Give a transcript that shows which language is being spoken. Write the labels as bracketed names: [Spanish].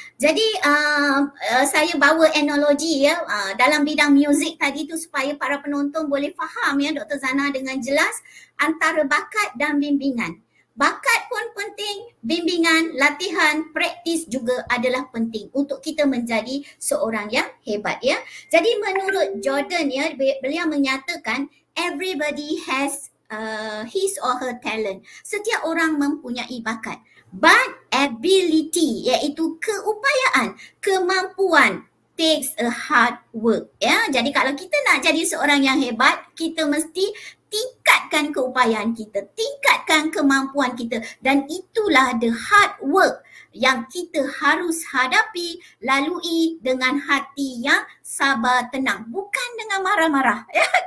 [Malay] Jadi saya bawa analogi, ya, dalam bidang muzik tadi tu supaya para penonton boleh faham, ya, Dr. Zana dengan jelas antara bakat dan bimbingan. Bakat pun penting, bimbingan, latihan, praktis juga adalah penting untuk kita menjadi seorang yang hebat, ya. Jadi menurut Jordan, ya, beliau menyatakan [English] everybody has his or her talent. [Malay] Setiap orang mempunyai bakat. [English] But ability, [Malay] iaitu keupayaan, kemampuan, [English] takes a hard work, ya. [Malay] Jadi kalau kita nak jadi seorang yang hebat, kita mesti tingkatkan keupayaan kita, tingkatkan kemampuan kita, dan itulah [English] the hard work [Malay] yang kita harus hadapi, lalui dengan hati yang sabar, tenang, bukan dengan marah-marah, ya.